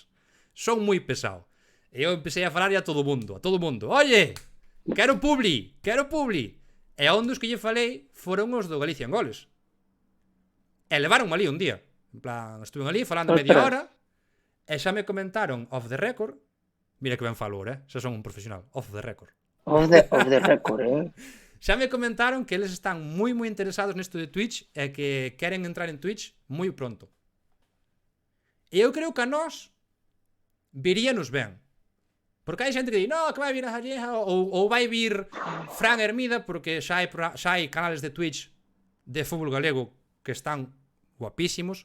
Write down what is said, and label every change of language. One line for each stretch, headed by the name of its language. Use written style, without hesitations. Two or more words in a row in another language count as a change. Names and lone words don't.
Galician: Son moi pesado. E eu empecé a falar a todo mundo. Oye, quero publi. E a un dos que lle falei foron os do Galicia en Goles. E levaron ali un día. En plan, estuve ali falando media hora.
English: E xa me comentaron off the record. Mira que ben falo, xa son un profesional. Off the record. Off the record, eh?
Galician: Xa me comentaron que eles están moi interesados nesto de Twitch e que queren entrar en Twitch moi pronto. E eu creo que a nós viríanos ben. Porque hai xente que di, no, que vai vir a Gallega, ou vai vir Fran Hermida, porque xa hai canales de Twitch de fútbol galego que están guapísimos.